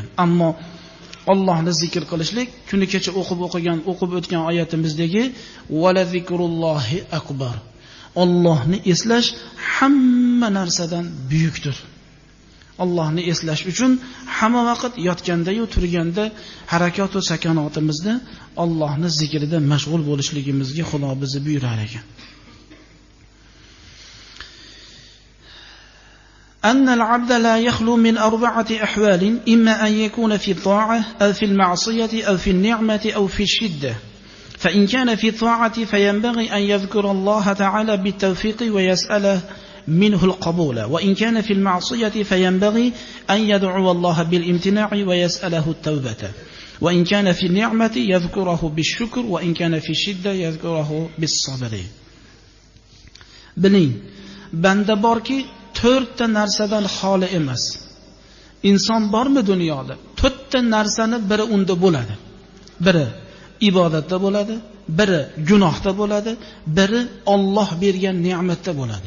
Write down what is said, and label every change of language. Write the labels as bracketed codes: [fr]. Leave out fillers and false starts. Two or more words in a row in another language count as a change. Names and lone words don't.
[uz] Ammo Allohni zikr qilishlik, kuni kecha o'qib o'tgan oyatimizdagi [ar] ولذكر الله أكبر. [uz] Allohni eslash hamma narsadan buyukdir. Allohni eslash uchun hamma vaqt yotganda yu turganda, harakat va sakanotimizda Allohni zikrida mashg'ul bo'lishligimizga Xudo bizni buyurar ekan. [ar] أن العبد لا يخلو من 4 أحوال إما أن يكون في الطاعة أو في المعصية أو في النعمة أو في الشدة. فإن كان في الطاعة فينبغي أن يذكر الله تعالى بالتوفيق ويسأله منه القبول، وإن كان في المعصية فينبغي أن يدعو الله بالامتناع ويسأله التوبة، وإن كان في النعمة يذكره بالشكر، وإن كان في الشدة يذكره بالصبر. [uz] Biling, banda borki 4 ta narsadan xoli emas. Inson bormi dunyoda? 4 ta narsani biri unda bo'ladi. Biri ibodatda bo'ladi, biri gunohda bo'ladi, biri Alloh bergan ne'matda bo'ladi.